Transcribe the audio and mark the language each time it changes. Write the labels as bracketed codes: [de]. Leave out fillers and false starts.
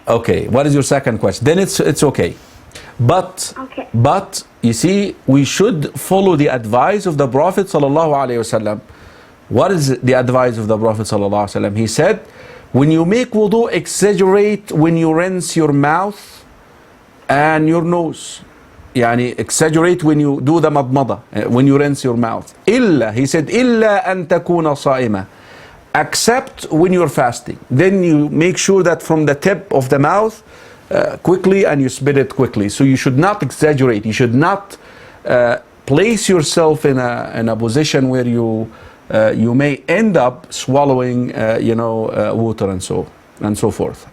[en] Okay, what is your second question? Then it's okay. But you see, we should follow the advice of the Prophet sallallahu alaihi wasallam. What is the advice of the Prophet sallallahu alaihi wasallam? He said, when you make wudu, exaggerate when you rinse your mouth and your nose. Yani exaggerate when you do the madmada, when you rinse your mouth. He said, [ar] إِلَّا أَن تَكُونَ صَائِمًا. [en] Except when you're fasting. Then you make sure that from the tip of the mouth quickly and you spit it quickly. So you should not exaggerate. You should not place yourself in a position where you may end up swallowing water and so forth.